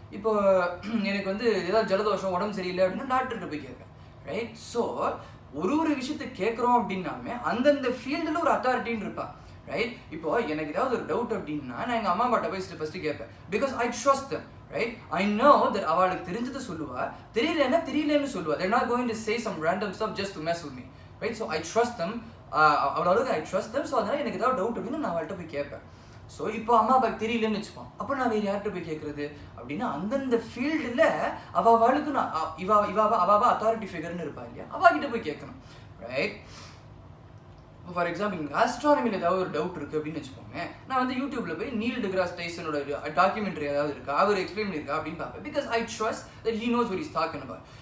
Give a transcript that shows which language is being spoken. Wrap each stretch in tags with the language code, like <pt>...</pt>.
<ta>இப்போ எனக்கு வந்து ஏதாவது ஜலதோஷம், உடம்பு சரியில்லை அப்படின்னா டாக்டர்கிட்ட போய் கேட்பேன், ரைட்? ஸோ ஒரு விஷயத்தை கேட்குறோம் அப்படின்னாமே அந்தந்த ஃபீல்டில் ஒரு அத்தாரிட்டின்னு இருப்பா, ரைட்? இப்போ எனக்கு ஏதாவது ஒரு டவுட் அப்படின்னா நான் எங்கள் அம்மா அப்பாட்ட போய் ஃபஸ்ட்டு கேட்பேன்,</ta> <en>because I trust them,</en> <ta>right?</ta> <en>I know that</en> <ta>அவளுக்கு தெரிஞ்சதை சொல்லுவா, தெரியலன்னு சொல்லுவா.</ta> <en>they're not going to say some random stuff just to mess with me, right? So I trust them,</en> <ta>அவ்வளோவுக்கு</ta> <en>I trust them.</en> <ta>So அதனால் எனக்கு ஏதாவது doubt அப்படின்னா நான் அவள்கிட்ட போய் கேட்பேன். ஸோ இப்போ அம்மா அப்பாவுக்கு தெரியலன்னு வச்சுப்போம், அப்போ நான் வேறு யார்கிட்ட போய் கேட்குறது அப்படின்னா அந்தந்த ஃபீல்டில் அவளுக்கு நான் அவள் அத்தாரிட்டி ஃபிகர்னு இருப்பா இல்லையா, அவகிட்ட போய் கேட்கணும், ரைட்? இப்போ ஃபார் எக்ஸாம்பிள் எனக்கு ஆஸ்ட்ரானமியில் ஏதாவது ஒரு டவுட் இருக்குது அப்படின்னு வச்சுக்கோங்க, நான் வந்து யூடியூப்பில் போய் நீல் டிகிராஸ் டைசனோட டாக்குமெண்ட்ரி ஏதாவது இருக்கா, அவர் எக்ஸ்பிளைன் பண்ணியிருக்கா அப்படின்னு பார்ப்பேன்,</ta> <en>Because I trust that he knows what is talking about.</en>